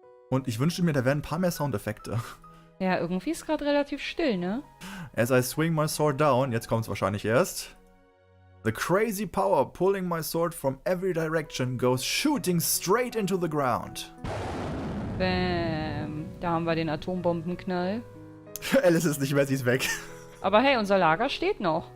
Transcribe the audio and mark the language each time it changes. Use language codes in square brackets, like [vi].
[de] Und ich wünschte mir, da wären ein paar mehr Soundeffekte. Ja, irgendwie ist gerade relativ still, ne? [en] As I swing my sword down, [de] jetzt kommt's wahrscheinlich erst. [en] The crazy power pulling my sword from every direction goes shooting straight into the ground. [de] Bäm. Da haben wir den Atombombenknall. Alice ist nicht mehr, sie ist weg. Aber hey, unser Lager steht noch.